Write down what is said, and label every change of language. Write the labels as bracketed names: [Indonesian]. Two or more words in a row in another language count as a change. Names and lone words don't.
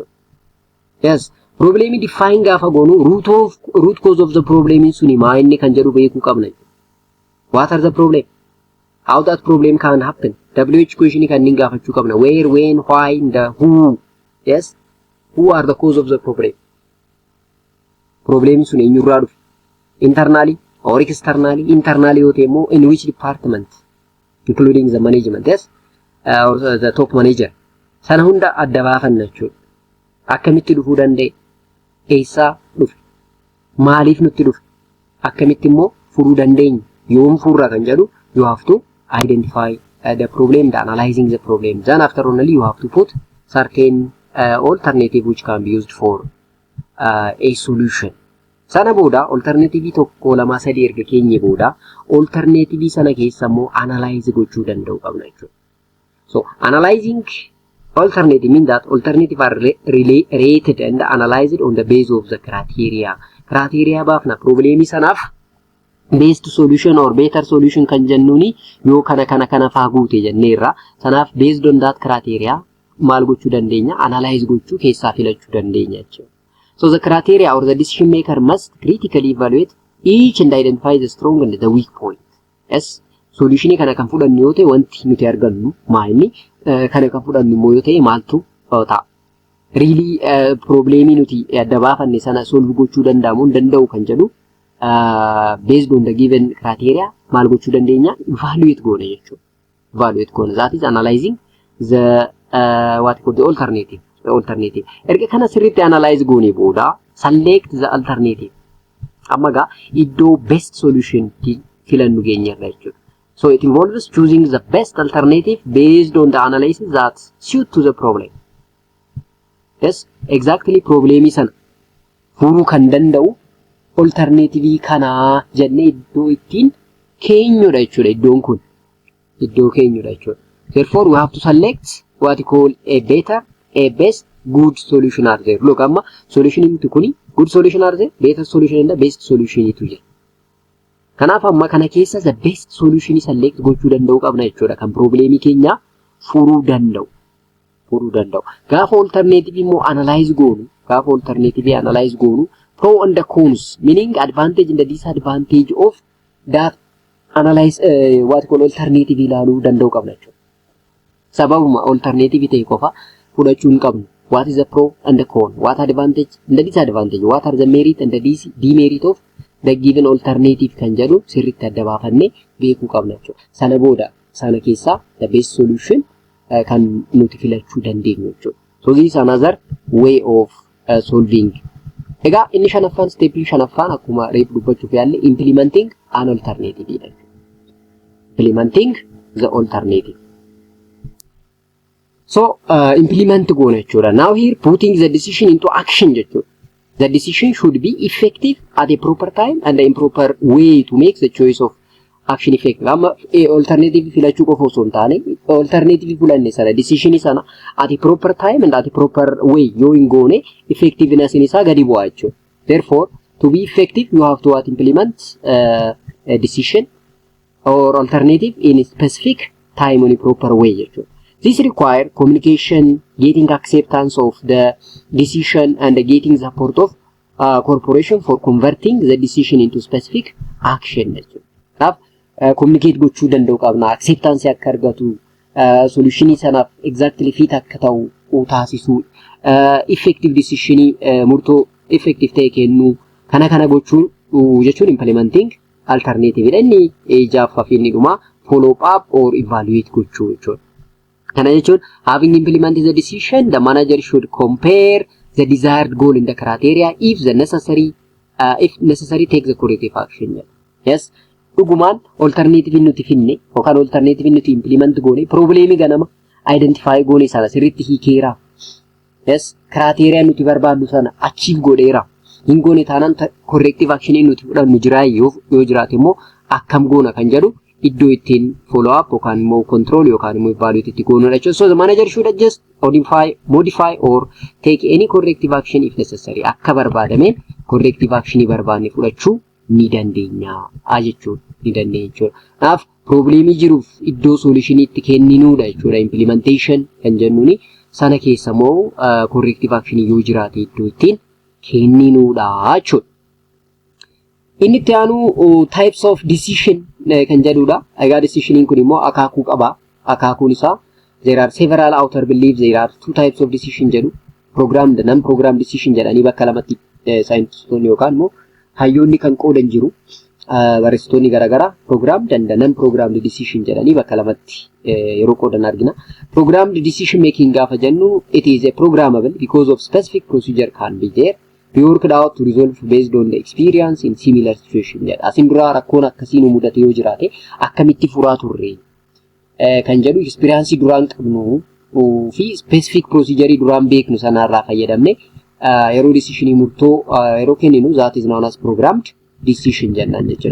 [Oromo] Yes, problemi define gaafa goonu [English] root cause of the problem [Oromo] suni maa inni kan jedhu beekuu qabna. [English] What are the problem? How that problem can happen? WH question [Oromo] kan inni gaafachuu qabna. [English] Where, when, why, and who. Yes, who are the cause of the problem? [Oromo] Problem suni eenyurraa dhufe? [English] Internally or externally? [Oromo] Internally yoo ta'e immoo [English] in which department? Including the management. Yes, or the top manager. [Oromo] Sana hunda adda baafanna jechuudha. Akkamitti dhufuu danda'e? Eessaa dhufe? Maaliif nutti dhufe? Akkamitti immoo furuu dandeenya? Yoom furra kan jedhu [English] you have to identify the problem, analyzing the problem. Then after only you have to put certain alternative which can be used for a solution. [Oromo] Sana booda alternative tokko lama sadii erga keenye booda alternative sana keessa immoo analyze gochuu danda'u qabna jechuudha. [English] So analyzing alternative means that alternative are rated and analyzed on the basis of the criteria. [Oromo] Criteria baafna problemi sanaaf [English] best solution or better solution [Oromo] kan jennuuni yoo kana faa guute jenneerra. Sanaaf [English] based on that criteria [Oromo] maal gochuu dandeenya? Analyze gochuu keessaa filachuu dandeenya jechuudha. [English] So the criteria or the decision maker must critically evaluate each and identify the strong and the weak point. [Oromo] Yes, solution kana kan fudhannu yoo ta'e wanti nuti argannu maa inni? Kana kan fudhannu immoo yoo ta'e maaltu ta'a? Really problemi nuti adda baafanne sana solve gochuu danda'u kan jedhu [English] based on the given criteria [Oromo] maal gochuu dandeenya? Evaluate goona jechuudha. Evaluate goona. [English] That is analyzing the what called the alternative. [Oromo] Erga kana sirriitti analyze goone booda [English] select the alternative. [Oromo] Amma gaa iddoo [English] best solution [Oromo] filannu geenyarra jechuudha. [English] So it involves choosing the best alternative based on the analysis that suit to the problem. [Oromo] Yes, exactly problemi sana furuu kan danda'u alternative kana jennee iddoo ittiin keenyudha jechuudha. Iddoon kun iddoo keenyudha jechuudha. [English] Therefore we have to select what we call a better, a best, good solution are there. Look, amma solution into kuni good solution are there, better solution and the best solution [Oromo] itu je. Kanaaf amma kana keessa [English] the best solution [Oromo] select gochuu danda'u qabna jechuudha. Kan problemi keenya furuu danda'u. Gaafa alternative immoo analyze goonu, [English] pro and the cons, meaning advantage and the disadvantage of that analyze what call alternative [Oromo] ilaaluu danda'u qabna jechuudha. Sababuma alternative ta'e qofa fudhachuu hin qabnu. [English] What is the pro and the con? What advantage and the disadvantage? What are the merit and the demerit of the given alternative [Oromo] kan jedhu sirriitti adda baafannee beekuu qabna jechuudha. Sana booda sana keessa [English] the best solution [Oromo] kan nuti filachuu dandeenyu jechuudha. [English] So this is another way of solving. [Oromo] Egaa inni shanaffaan stepii shanaffaan akkuma reef dubbachuuf yaalle [English] implementing an alternative. Implementing the alternative. [Oromo] So implement goona jechuudha. [English] Now here putting the decision into action jechuudha. The decision should be effective at a proper time and a proper way to make the choice of action effective. [Oromo] Amma alternative filachuu qofa osoo hin taane alternative fulanne sana decision sana [English] at a proper time and at a proper way [Oromo] yoo hin goone effectiveness isaa gadi bu'aa jechuudha. [English] Therefore to be effective you have to implement a decision or alternative in a specific time on a proper way jechuudha. This require communication, getting acceptance of the decision and getting support of corporation for converting the decision into specific action jechuudha. [Oromo] Communicate gochuu danda'u qabna, acceptance akka argatu, solution sanaaf [English] exactly fit [Oromo] akka ta'u taasisu, [English] effective decision [Oromo] murtoo effective ta'e kennu kana gochuu jechuun [English] implementing alternative [Oromo] inni ijaafaaf inni dhuma [English] follow up or evaluate [Oromo] gochuu jechuudha. Kana jechuun [English] having implemented the decision, the manager should compare the desired goal in the criteria if necessary take the corrective action. Yes. [Oromo] Dhugumaan alternative nuti finne yookaan alternative nuti implement goone problemi ganama identify goone sana sirriitti hiikeera. Yes, criteria nuti barbaadnu sana achieve godheera. Hin goone taanaan [English] corrective action [Oromo] nuti fudhannu jiraa yoo jiraate immoo akkam goona kan jedhu iddoo ittiin [English] follow up [Oromo] yookaan immoo control yookaan immoo evaluate itti goonudha jechuudha. [English] So the manager should adjust, modify or take any corrective action if necessary. [Oromo] Akka barbaadameen [English] corrective action [Oromo] barbaadne fudhachuu ni dandeenya jechuudha. Ni dandeenya jechuudha. Kanaaf problemii jiruuf iddoo solution itti kenninuudha jechuudha. Implementation kan jennuuni sana keessa immoo [English] corrective action [Oromo] yoo jiraate iddoo ittiin kenninuudha jechuudha. Inni itti aanu [English] types of decision [Oromo] kan jedhuudha. Egaa decisioning kun immoo akaakuu qaba. Akaakuun isaa [English] there are several outer beliefs, there are two types of decision jedhu. Programmed, non-programmed decision [Oromo] jedhanii bakka lamatti scientistoonni yookaan immoo hayyoonni kan qoodan jiru. Barreessitoonni garaagaraa [English] programmed and non-programmed decision [Oromo] jedhanii bakka lamatti yeroo qoodan argina. [English] Programmed decision making [Oromo] gaafa jennu [English] it is a programmable because of specific procedure can be there. We worked out to resolve based on the experience in similar situation. [Oromo] Asin dura rakkoon akkasii nu mudate yoo jiraate akkamitti furaa turre kan jedhu experience duraan qabnu fi [English] specific procedure [Oromo] duraan beeknu sanarraa fayyadamne yeroo decision murtoo yeroo kenninu [English] that is known as programmed decision [Oromo] jennaan jechuudha.